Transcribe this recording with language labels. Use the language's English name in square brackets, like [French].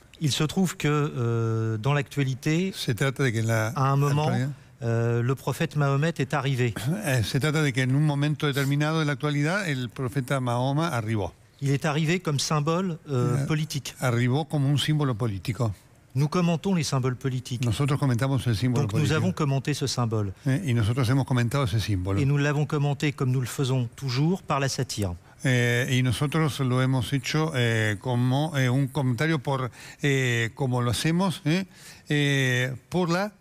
[French] Il se trouve que dans l'actualité, à un moment, le prophète Mahomet est arrivé. [Spanish] Se trata de que en un momento determinado de la actualidad el profeta Mahoma arribó. [French] Il est arrivé comme symbole politique. [Spanish] Arribó como un símbolo político. [French] Nous commentons les symboles politiques. [Spanish] Nosotros comentamos el símbolo [French] Donc nous avons commenté ce symbole. [Spanish] Y nosotros hemos comentado ese símbolo. [French] Et nous l'avons commenté comme nous le faisons toujours par la satire. [Spanish] Y nosotros lo hemos hecho como un comentario como lo hacemos por la